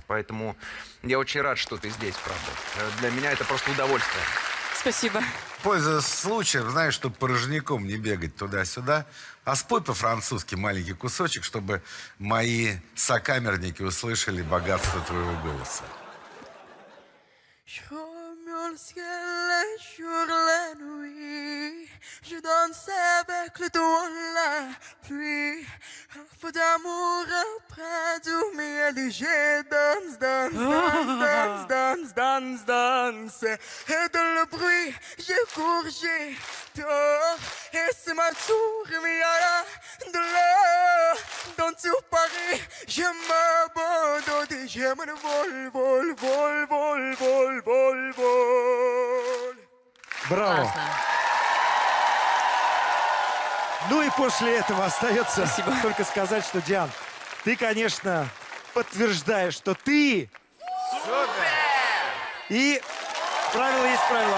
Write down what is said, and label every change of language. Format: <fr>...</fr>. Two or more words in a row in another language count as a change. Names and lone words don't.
<ru>Поэтому я очень рад, что ты здесь, правда. Для меня это просто удовольствие. Спасибо. Пользуясь случаем, знаешь, чтобы порожняком не бегать туда-сюда, а спой по-французски маленький кусочек, чтобы мои сокамерники услышали богатство твоего голоса.</ru> <fr>Sur le ciel et sur la nuit, je danse avec le doigt la pluie. Un feu d'amour auprès du miel et je danse, danse, danse, danse, danse, danse, danse. Et dans le bruit, je cours, j'ai peur. Et c'est ma tour, mais à la de l'heure. Dans tout Paris, je m'abandonne et je me vol, vol, vol, vol, vol, vol, vol.</fr> <ru>Браво. Классно. Ну и после этого остается только сказать, что, Диан, ты, конечно, подтверждаешь, что ты... И правило есть правило.</ru>